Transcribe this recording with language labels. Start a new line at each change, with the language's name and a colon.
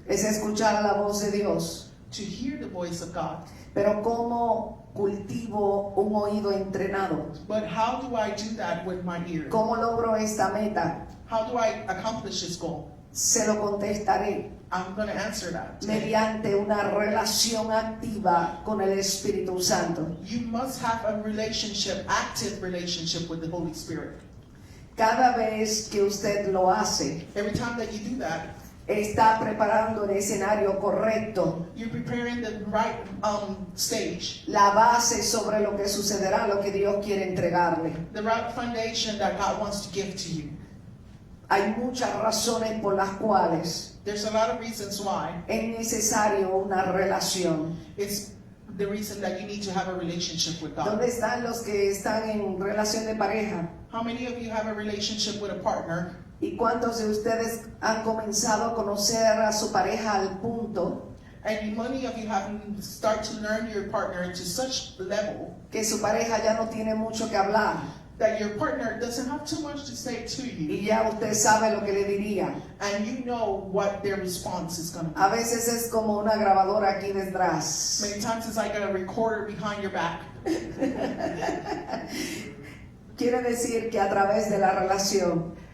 Spanish: Es escuchar la voz de Dios.
English: to hear the voice of God.
Spanish: Pero ¿cómo cultivo un oído entrenado?
English: But how do I do that with my ear?
Spanish: ¿Cómo logro esta meta?
English: How do I accomplish this goal?
Spanish: Se lo contestaré
English: I'm going to answer that today.
Spanish: mediante una relación activa con el Espíritu Santo.
English: You must have a relationship, active relationship with the Holy Spirit.
Spanish: Cada vez que usted lo hace,
English: Every time that you do that,
Spanish: está preparando el escenario correcto,
English: You're preparing the right stage,
Spanish: la base sobre lo que sucederá, lo que Dios quiere entregarle.
English: the right foundation that God wants to give to you.
Spanish: Hay muchas razones por las cuales
English: There's a lot of reasons why.
Spanish: es necesario una relación.
English: It's the reason that you need to have a relationship with God.
Spanish: ¿Dónde están los que están en relación de pareja?
English: How many of you have a relationship with a partner?
Spanish: ¿Y cuántos de ustedes han comenzado a conocer a su pareja al punto
English: And many of you have start to learn your partner to such level
Spanish: que su pareja ya no tiene mucho que hablar?
English: that your partner doesn't have too much to say to
Spanish: Y
English: you,
Spanish: ya usted sabe lo que le diría.
English: and you know what their response is going to be.
Spanish: A veces es como una grabadora aquí detrás.
English: Many times it's like a recorder behind your back.
Spanish: Quiere decir que a través de la relación